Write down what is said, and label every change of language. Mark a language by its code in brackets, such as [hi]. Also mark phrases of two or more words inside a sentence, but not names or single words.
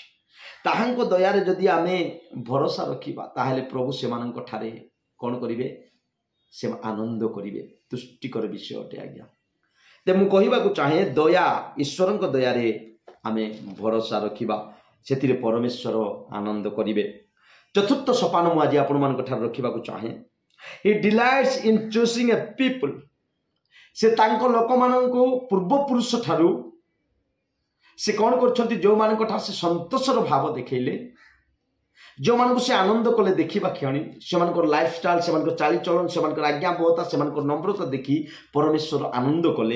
[or] ତାହାଙ୍କ ଦୟାରେ ଯଦି ଆମେ ଭରସା ରଖିବା ତାହେଲେ ପ୍ରଭୁ ସେମାନଙ୍କ ଠାରେ କ'ଣ କରିବେ? ସେ ଆନନ୍ଦ କରିବେ। ତୁଷ୍ଟିକର ବିଷୟ ଅଟେ ଆଜ୍ଞା। ତେବେ ମୁଁ କହିବାକୁ ଚାହେଁ ଦୟା, ଈଶ୍ୱରଙ୍କ ଦୟାରେ ଆମେ ଭରସା ରଖିବା, ସେଥିରେ ପରମେଶ୍ୱର ଆନନ୍ଦ କରିବେ। ଚତୁର୍ଥ ସୋପାନ ମୁଁ ଆଜି ଆପଣମାନଙ୍କ ଠାରେ ରଖିବାକୁ ଚାହେଁ, [en] He delights in choosing a people। [or] ସେ ତାଙ୍କ ଲୋକମାନଙ୍କୁ ପୂର୍ବପୁରୁଷ ଠାରୁ ସେ କ'ଣ କରୁଛନ୍ତି? ଯେଉଁମାନଙ୍କ ଠାରୁ ସେ ସନ୍ତୋଷର ଭାବ ଦେଖେଇଲେ, ଯେଉଁମାନଙ୍କୁ ସେ ଆନନ୍ଦ କଲେ ଦେଖିବା କ୍ଷଣି, ସେମାନଙ୍କର ଲାଇଫଷ୍ଟାଇଲ, ସେମାନଙ୍କର ଚାଲିଚଳନ, ସେମାନଙ୍କର ଆଜ୍ଞାବହତା, ସେମାନଙ୍କର ନମ୍ରତା ଦେଖି ପରମେଶ୍ୱର ଆନନ୍ଦ କଲେ।